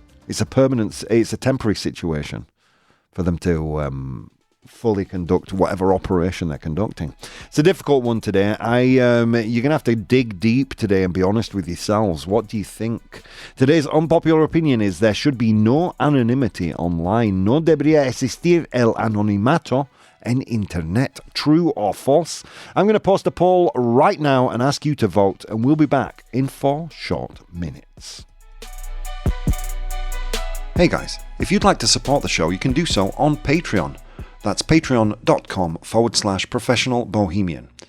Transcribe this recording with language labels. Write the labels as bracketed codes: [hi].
[en] It's a temporary situation for them to fully conduct whatever operation they're conducting. It's a difficult one today. You're going to have to dig deep today and be honest with yourselves. What do you think? Today's unpopular opinion is there should be no anonymity online. [es] No debería existir el anonimato en internet. [en] True or false? I'm going to post a poll right now and ask you to vote, and we'll be back in 4 short minutes. Hey guys, if you'd like to support the show, you can do so on Patreon. That's patreon.com/professional bohemian.